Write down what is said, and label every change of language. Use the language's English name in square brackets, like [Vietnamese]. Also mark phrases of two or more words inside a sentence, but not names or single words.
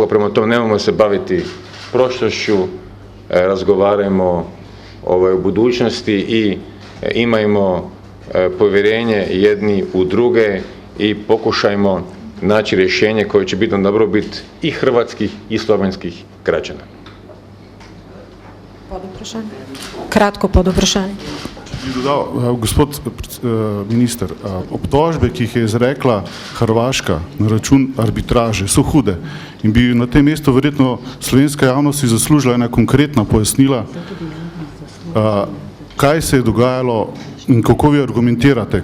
[Croatian] Prema tome nemojmo se baviti prošlošću, razgovarajmo u budućnosti i imajmo povjerenje jedni u druge i pokušajmo naći rješenje koje će biti na dobrobit i hrvatskih i slovenskih građana. [Slovenian] Kratko podoprašanje. Bi dodal, gospod minister, obtožbe, ki jih je izrekla Hrvaška na račun arbitraže, so hude in bi na tem mestu verjetno slovenska javnost si zaslužila ena konkretna pojasnila, kaj se je dogajalo in kako vi argumentirate.